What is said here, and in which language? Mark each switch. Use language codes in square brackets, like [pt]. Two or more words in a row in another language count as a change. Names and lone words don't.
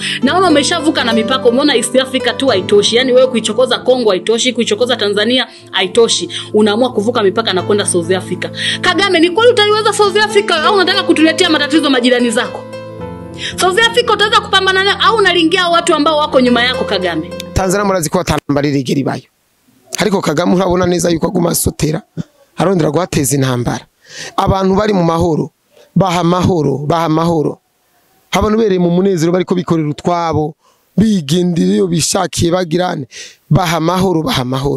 [sw] Naona umeshavuka na mipaka. Umeona East Africa tu haitoshi. Yaani wewe kuichokoza Kongo haitoshi, kuichokoza Tanzania haitoshi. Unaamua kuvuka mipaka na kwenda South Africa. Kagame, ni kweli utaiweza South Africa au unataka kutuletea matatizo majirani zako? South Africa utaweza kupambana nayo au unalingia watu ambao wako nyuma yako Kagame? [rn] Tanzania murazi ko atambarira igeri bayo. Ariko Kagame urabona neza yuko aguma sotera arondera guhateza intambara. Abantu bari mu mahoro baha mahoro. Abantu bereye mu munezero bariko bikorera utwabo bigendiriyo bishakiye bagirane baha mahoro.